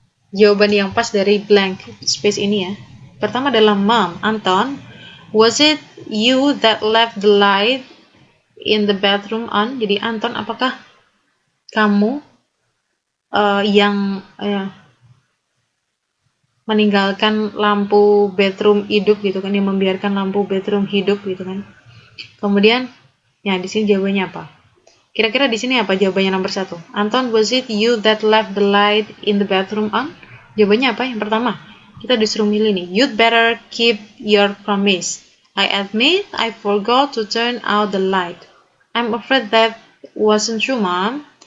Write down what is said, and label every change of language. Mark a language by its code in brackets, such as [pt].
[id] Jawaban yang pas dari blank space ini ya. Pertama adalah [en] Mom, Anton, was it you that left the light in the bathroom on? [id] Jadi Anton, apakah kamu yang meninggalkan lampu bedroom hidup gitu kan, yang membiarkan lampu bedroom hidup gitu kan. Kemudian ya di sini jawabannya apa? Kira-kira di sini apa jawabannya nomor 1? [en] Anton, was it you that left the light in the bathroom on? [id] Jawabannya apa? Yang pertama, kita disuruh milih nih. [en] You'd better keep your promise. I admit I forgot to turn out the light. I'm afraid that wasn't true, Mom.